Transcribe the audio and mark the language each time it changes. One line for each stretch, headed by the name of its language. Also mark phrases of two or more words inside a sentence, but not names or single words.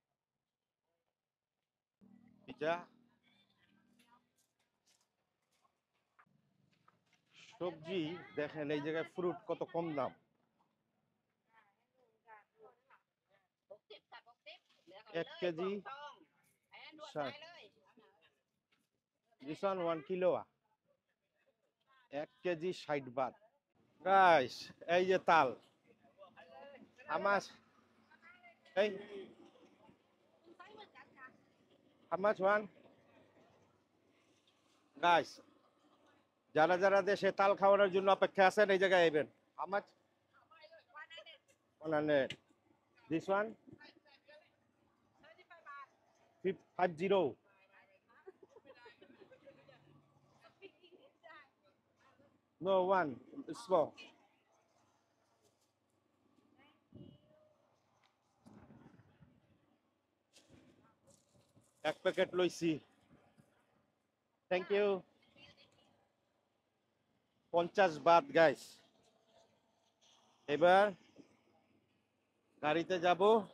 Bangla: পিজা, সবজি দেখেন এই জায়গায় ফ্রুট কত কম দাম। 1 কেজি
English: this one
Bangla: 1 কিলো 1 কেজি 60 বাত। গাইস এই যে তাল আমার এই
English: how much one
Bangla: গাইস, যারা যারা দেশে তাল খাওয়ানোর জন্য অপেক্ষা আছেন এই জায়গায় আইবেন।
English: how much 100 this one 50 no one small 1
Bangla: প্যাকেট লইছি।
English: thank you.
Bangla: 50 বাত গাইস। এবার গাড়িতে যাব।